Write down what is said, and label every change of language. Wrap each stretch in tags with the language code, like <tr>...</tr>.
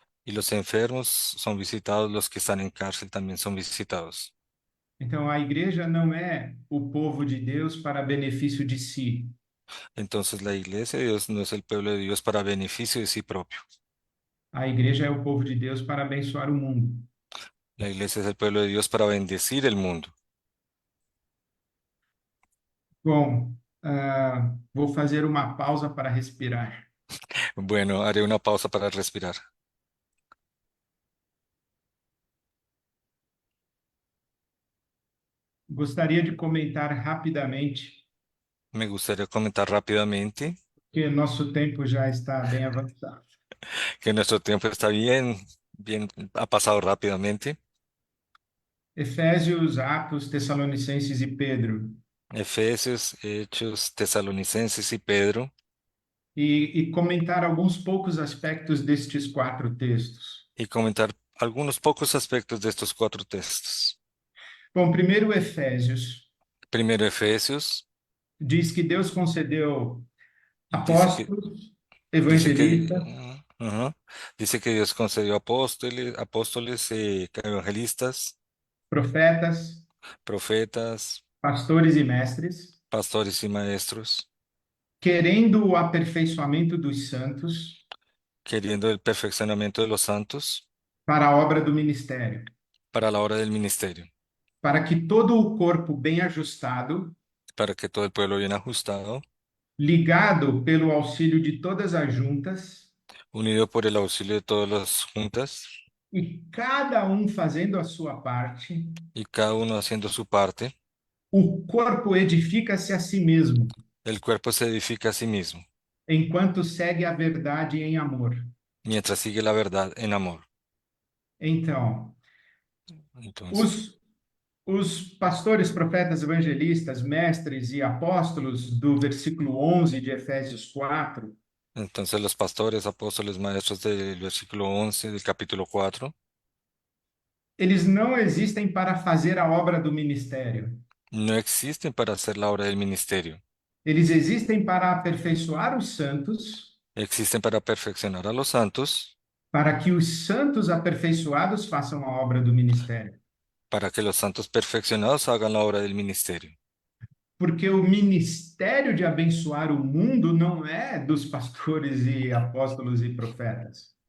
<es>y los enfermos son visitados, los que están en cárcel también son visitados.</es> <pt>Então, a igreja não é o povo de Deus para benefício de si.</pt> <es>Entonces la iglesia de Dios no es el pueblo de Dios para beneficio de sí propio.</es> <pt>A igreja é o povo de Deus para abençoar o mundo.</pt> <es>La iglesia es el pueblo de Dios para bendecir el mundo.</es> <pt>Bom, vou fazer uma pausa para respirar.</pt> <es>Bueno, haré una pausa para respirar.</es> <pt>Gostaria de comentar rapidamente,</pt> <es>Me gustaría comentar rápidamente</es> <pt>que nosso tempo já está bem avançado.</pt> <es>que nuestro tiempo está bien, ha pasado rápidamente.</es> <pt>Efésios, Atos, Tessalonicenses e Pedro.</pt> <es>Efesios, Hechos, Tesalonicenses y Pedro,</es> <pt>E comentar alguns poucos aspectos destes quatro textos.</pt> <es>y comentar algunos pocos aspectos de estos cuatro textos.</es> <pt>Bom, primeiro Efésios</pt> <es>Primero Efesios,</es> <pt>diz que Deus concedeu</pt> <es>dice que,</es> <pt>apóstolos,</pt> <es>dice que,</es> <pt>evangelistas,</pt> <es>ajá, dice que Dios concedió apóstoles, evangelistas,</es> <pt>profetas,</pt> <es>profetas,</es> <pt>pastores e mestres,</pt> <es>pastores y maestros,</es> <pt>querendo o aperfeiçoamento dos santos</pt> <es>queriendo el perfeccionamiento de los santos</es> <pt>para a obra do ministério,</pt> <es>para la hora del ministerio,</es> <pt>para que todo o corpo bem ajustado,</pt> <es>para que todo el pueblo bien ajustado,</es> <pt>ligado pelo auxílio de todas as juntas,</pt> <es>unido por el auxilio de todas las juntas</es> <pt>e cada um fazendo a sua parte,</pt> <es>y cada uno haciendo su parte,</es> <pt>o corpo edifica-se a si mesmo,</pt> <es>el cuerpo se edifica a sí mismo,</es> <pt>enquanto segue a verdade em amor.</pt> <es>mientras sigue la verdad en amor.</es> <pt>Então,</pt> <es>Entonces,</es> <pt>os pastores, profetas, evangelistas, mestres e apóstolos do versículo 11 de Efésios 4</pt> <es>Entonces los pastores, apóstoles, maestros del versículo 11 del capítulo 4</es> <pt>eles não existem para fazer a obra do ministério.</pt> <es>no existen para hacer la obra del ministerio,</es> <pt>Eles existem para aperfeiçoar os santos,</pt> <es>existen para perfeccionar a los santos,</es> <pt>para que os santos aperfeiçoados façam a obra do ministério.</pt> <es>para que los santos perfeccionados hagan la obra del ministerio.</es> <pt>Porque o ministério de abençoar o mundo não é dos pastores e apóstolos e profetas,</pt>